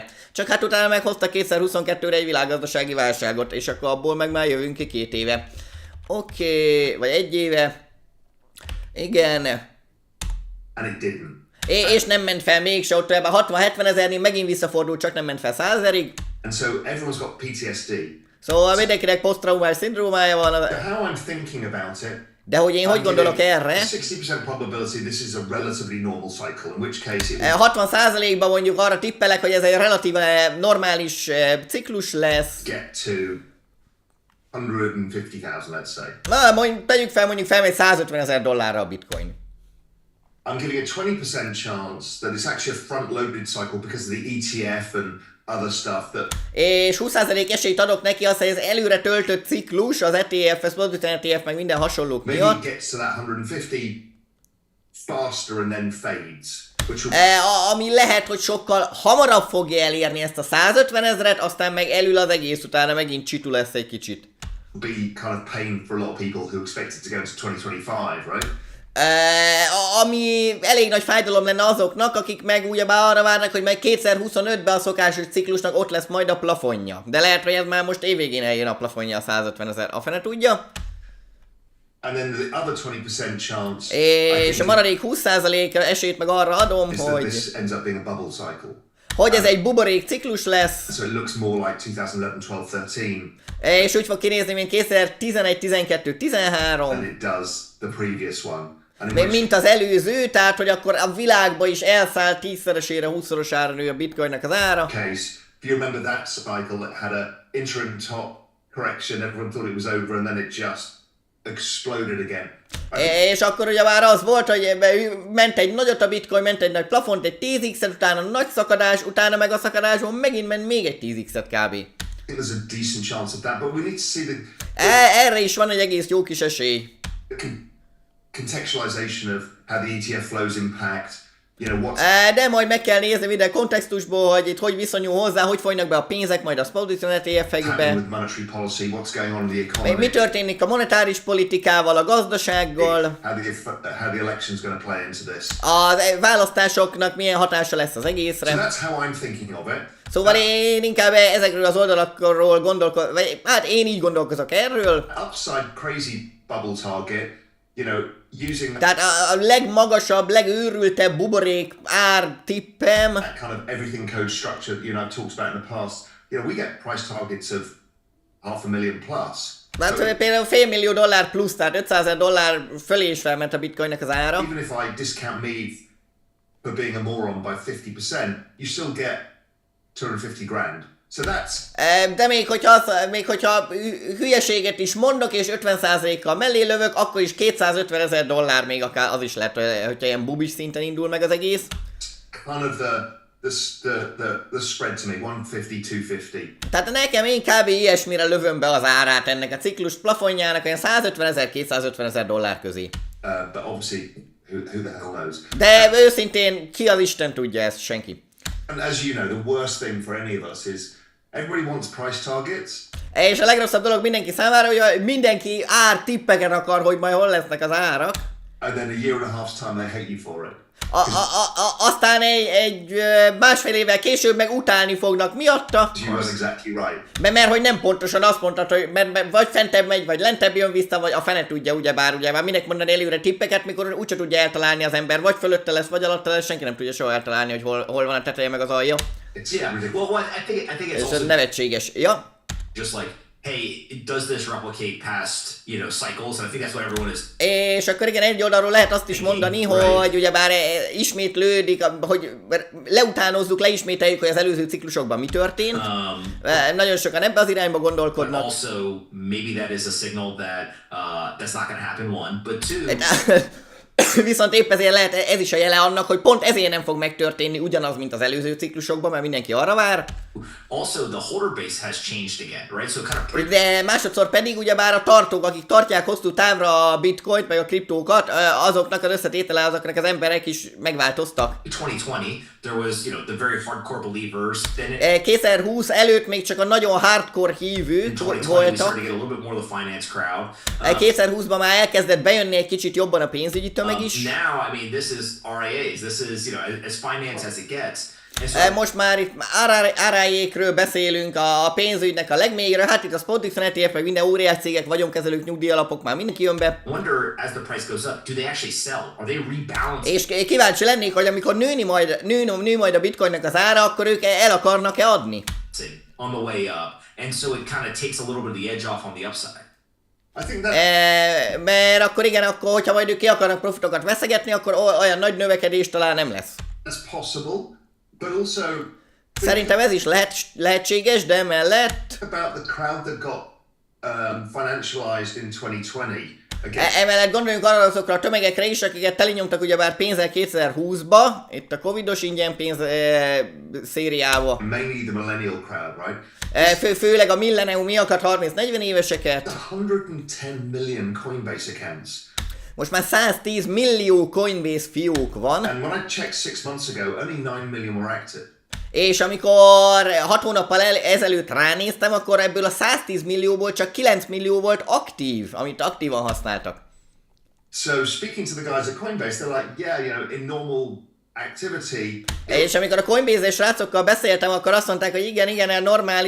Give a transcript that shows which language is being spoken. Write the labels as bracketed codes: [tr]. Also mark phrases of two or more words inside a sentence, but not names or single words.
[hu] Csak hát utána meghozta 2022-re egy világgazdasági válságot, és akkor abból meg már jövünk ki 2 éve. Oké, vagy 1 éve. Igen. [en] And it didn't. [hu] És nem ment fel mégse, ott ebben 60-70 000-nél megint visszafordult, csak nem ment fel 100 000-ig. [en] And so everyone's got PTSD. [hu] Szóval mindenkinek posztraumás szindrómája van. [en] How I'm thinking about it. [hu] De hogy én hogy gondolok erre? [en] 60% probability this is a relatively normal cycle, in which case it [hu] 60%-ban mondjuk arra tippelek, hogy ez egy relatíve normális ciklus lesz. [en] Get to 150,000, let's say. [hu] Na, tegyük fel, mondjuk felmegy 150 000 dollárra a bitcoin. [en] I'm giving a 20% chance that it's actually a front-loaded cycle because of the ETF and other stuff that... [hu] És 20% esélyt adok neki azt, hogy ez előre töltött ciklus, az ETF, az ETF, meg minden hasonlók [en] maybe [hu] miatt. [en] it gets to that 150 faster and then fades. [hu] Ami lehet, hogy sokkal hamarabb fogja elérni ezt a 150 000-et, aztán meg elül az egész, utána megint csitu lesz egy kicsit. [en] Be kind of pain for a lot of people who expect it to go to 2025, right? [hu] Ami elég nagy fájdalom lenne azoknak, akik meg ugyebár arra várnak, hogy meg 2025-ben a szokásos ciklusnak ott lesz majd a plafonja. De lehet, hogy ez már most évvégén eljön a plafonja a 150 000. A fene tudja? [en] And then the other 20% chance. [hu] És a maradék 20% esélyt meg arra adom, [en] hogy this ends up being a bubble cycle. [hu] Hogy ez egy buborék ciklus lesz. [en] So it looks more like 2011, 12, 13. [hu] És úgy fog kinézni, mint 2011, 12, 13. [en] And it does the previous one. [hu] Mint az előző, tehát hogy akkor a világba is elszállt 10-szeresére, 20-szorosára nő a bitcoinnak az ára. [en] Case, if you remember that cycle that had a interim top correction, everyone thought it was over and then it just exploded again. [hu] És akkor ugye már az volt, hogy ment egy nagyot a bitcoin, ment egy nagy plafont, egy 10x-et, utána nagy szakadás, utána meg a szakadásban megint ment még egy 10x-et kb. [en] I think there's a decent chance of that, but we need to see [hu] Erre is van egy egész jó kis esély. [en] Contextualization of how the ETF flows impact, [hu] de majd meg kell nézni minden kontextusból, hogy itt hogy viszonyul hozzá, hogy folynak be a pénzek, majd a position ETF-ekbe. Mi történik a monetáris politikával, a gazdasággal. [en] How the election's going to play into this. [hu] A választásoknak milyen hatása lesz az egészre. [en] So that's how I'm thinking of it. [hu] Szóval én inkább ezekről az oldalakról gondolkozom, vagy hát én így gondolkozok erről. [en] Upside crazy bubble target, using [hu] tehát a legmagasabb, legőrültebb buborék ár tippem. [en] That kind of everything code structure that I've talked about in the past. We get price targets of $500,000 plus. [hu] Hát például $500 millió plusz, tehát 500 000 dollár fölé is felment a bitcoinnak az ára. [en] Even if I discount me for being a moron by 50%, you still get 250 grand. So that's... [hu] De még hogyha hülyeséget is mondok, és 50%-kal mellé lövök, akkor is 250 000 dollár még akár az is lehet, hogyha ilyen bubis szinten indul meg az egész. [en] Kind of the spread to me, 150-250. [hu] Tehát nekem én kb. Ilyesmire lövöm be az árát ennek a ciklus plafonjának, olyan 150 000-250 000 dollár közé. [en] But obviously, who the hell knows? [hu] De őszintén, ki az Isten tudja ezt? Senki. [en] And as you know, the worst thing for any of us is everybody wants price targets. [hu] És a legrosszabb dolog mindenki számára, hogy mindenki tippeket akar, hogy majd hol lesznek az árak. [en] And then a year and a half's time they hate you for it. [hu] Aztán egy másfél évvel később meg utálni fognak miatta. [en] You weren't exactly right. [hu] Mert hogy nem pontosan azt mondtad, hogy mert vagy fentebb megy, vagy lentebb jön vissza, vagy a fene tudja, ugyebár minek mondani előre tippeket, mikor úgyse tudja eltalálni az ember, vagy fölötte lesz, vagy alatta lesz, senki nem tudja soha eltalálni, hogy hol van a teteje meg az alja. [en] Yeah, well, I think it's [hu] És [en] also [hu] ez nevetséges. Ja. [en] just like, hey, does this replicate past, cycles? And I think that's what everyone is. [hu] És akkor igen, egy oldalról lehet azt is mondani, hogy ugyebár ismétlődik, hogy leismételjük, hogy az előző ciklusokban mi történt. Nagyon sokan ebbe az irányba [en] But [hu] gondolkodnak. [en] also, maybe that is a signal that that's not going to happen, one. But two, [hu] Viszont épp ezért lehet ez is a jele annak, hogy pont ezért nem fog megtörténni ugyanaz, mint az előző ciklusokban, mert mindenki arra vár. [en] also the holder base has changed again, right? So kind of [hu] De másodszor pedig ugyebár a tartók, akik tartják hosszú távra a bitcoint, meg a kriptókat, azoknak az összetétele, azoknak az emberek is megváltoztak. [en] 2020, there was, the very hardcore believers. Then [hu] 2020 előtt még csak a nagyon hardcore hívők [en] 2020 we [hu] voltak. [en] started to get a little bit more of the finance crowd. [hu] 2020-ban már elkezdett bejönni egy kicsit jobban a pénzügyi tömeg is. [en] Now, I mean, this is RIAs. This is, as finance as it gets. And so, [hu] Most már itt RIA-kről beszélünk, a pénzügynek a legmélyére, hát itt a Spotify, ETF, meg minden óriás cégek, vagyonkezelők, nyugdíjalapok, már mindenki jön be. [en] wonder, as the price goes up, do they actually sell? Are they rebalancing? [hu] És kíváncsi lennék, hogy amikor nő majd a bitcoinnak az ára, akkor ők el akarnak-e adni? [en] On the way up, and so it kind of takes a little bit of the edge off on the upside. I think that [hu] Mert akkor igen, akkor hogyha majd ők ki akarnak profitokat veszegetni, akkor olyan nagy növekedés talán nem lesz. [en] that's possible, but also [hu] Szerintem ez is lehetséges, de mellett [en] about the crowd that got financialized in 2020 against [hu] emellett gondoljunk arra azokra a tömegekre is, akiket telinyomtak ugyebár pénzzel 2020-ba, itt a covidos ingyen pénz szériával. [en] mainly the millennial crowd, right? [hu] Főleg a millenniumiakat, 30-40 éveseket. [en] 110 million Coinbase accounts. [hu] Most már 110 millió Coinbase fiók van, [en] And when I checked 6 months ago, only 9 million were active. [hu] és amikor 6 hónappal ezelőtt ránéztem, akkor ebből a 110 millióból csak 9 millió volt aktív, amit aktívan használtak. [en] So speaking to the guys at Coinbase, they're like, yeah, in normal activity, [hu] És amikor a Coinbase-es srácokkal beszéltem, akkor azt mondták, hogy igen, a normális